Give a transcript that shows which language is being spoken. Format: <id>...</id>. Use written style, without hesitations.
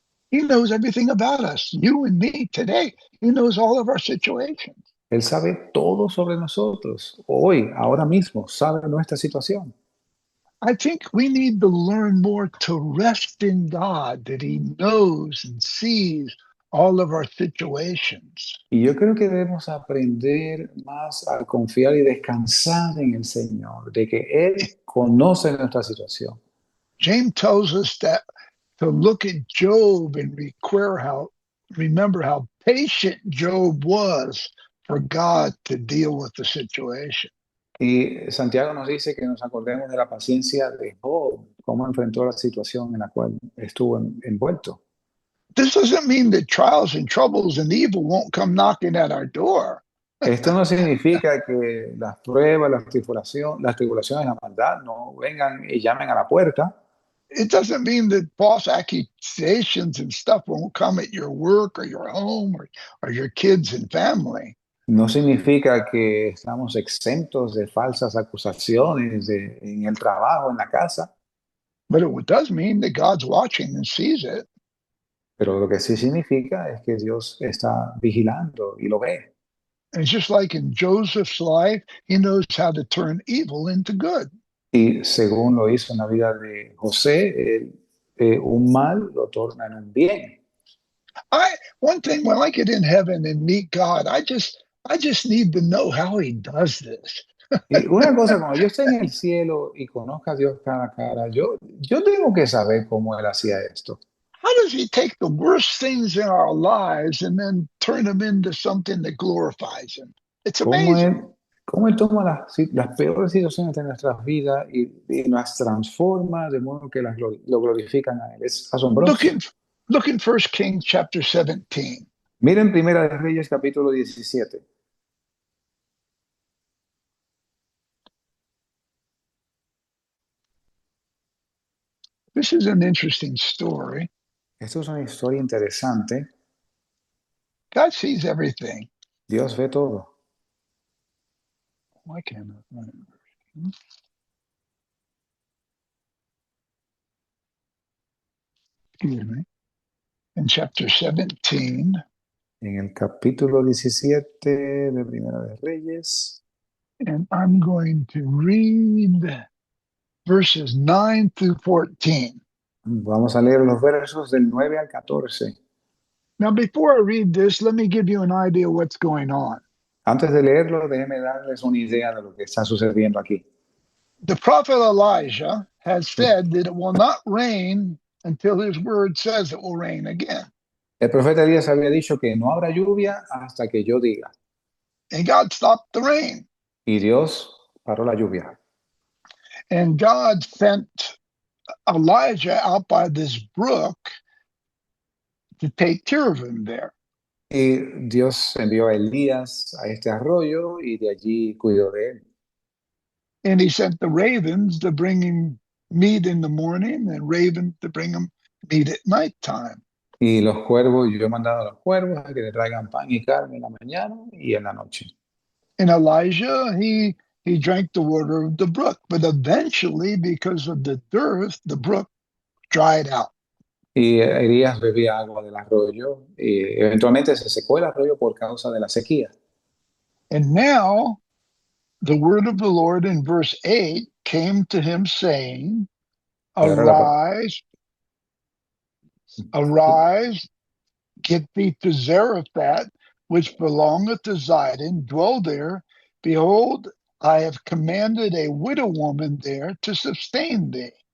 <en>He knows everything about us, you and me today. He knows all of our situations.</en> <es>Él sabe todo sobre nosotros. Hoy, ahora mismo, sabe nuestra situación.</es> <en>I think we need to learn more to rest in God, that He knows and sees all of our situations.</en> <es>Y yo creo que debemos aprender más a confiar y descansar en el Señor, de que Él conoce nuestra situación.</es> <en>James tells us that to look at Job and remember how patient Job was for God to deal with the situation.</en> <es>Y Santiago nos dice que nos acordemos de la paciencia de Job, cómo enfrentó la situación en la cual estuvo envuelto.</es> <en>This doesn't mean that trials and troubles and evil won't come knocking at our door.</en> <es>Esto no significa que las pruebas, las tribulaciones, la maldad no vengan y llamen a la puerta.</es> <en>It doesn't mean that false accusations and stuff won't come at your work or your home or your kids and family.</en> <es>No significa que estamos exentos de falsas acusaciones en el trabajo, en la casa,</es> <en>But it does mean that God's watching and sees it.</en> <es>pero lo que sí significa es que Dios está vigilando y lo ve.</es> <en>And it's just like in Joseph's life, he knows how to turn evil into good.</en> <es>Y según lo hizo en la vida de José, un mal lo torna en un bien.</es> <en>One thing, when I get in heaven and meet God, I just need to know how he does this.</en> <es>Y una cosa, cuando yo esté en el cielo y conozca a Dios cara a cara, yo tengo que saber cómo Él hacía esto.</es> <en>How does he take the worst things in our lives and then turn them into something that glorifies him? It's</en> <es>¿Cómo</es> <en>amazing.</en> <es>Él toma las peores situaciones de nuestras vidas y las transforma de modo que lo glorifican a Él? Es asombroso.</es> <en>Look in 1 Kings chapter 17.</en> <es>Miren Primera de Reyes capítulo 17.</es> <en>This is an interesting story.</en> <es>Esto es una historia interesante.</es> <en>God sees everything.</en> <es>Dios ve todo.</es> <en>Why can't I find it? Excuse me. In chapter 17.</en> <es>En el capítulo 17 de Primera de Reyes.</es> <en>And I'm going to read verses 9 through 14.</en> <es>Vamos a leer los versos del 9 al 14.</es> <en>Now, before I read this, let me give you an idea of what's going on.</en> <es>Antes de leerlo, déjenme darles una idea de lo que está sucediendo aquí.</es> <en>The prophet Elijah has said that it will not rain until his word says it will rain again.</en> <es>El profeta Elías había dicho que no habrá lluvia hasta que yo diga.</es> <en>And God stopped the rain.</en> <es>Y Dios paró la lluvia.</es> <en>And God sent Elijah out by this brook to take care of him there.</en> <es>Y Dios envió a Elías a este arroyo y de allí cuidó de él.</es> <en>And he sent the ravens to bring him meat in the morning and ravens to bring him meat at nighttime.</en> <es>Y los cuervos, yo he mandado a los cuervos a que le traigan pan y carne en la mañana y en la noche.</es> <en>And Elijah, he drank the water of the brook, but eventually, because of the dearth, the brook dried out.</en> <es>Y Elías bebía agua del arroyo y eventualmente se secó el arroyo por causa de la sequía.</es> <en>And now the word of the Lord in verse 8 came to him saying, Arise, get thee to Zarephath, which belongeth to Zidon, dwell there. Behold, I have commanded a widow woman there to sustain thee.</en>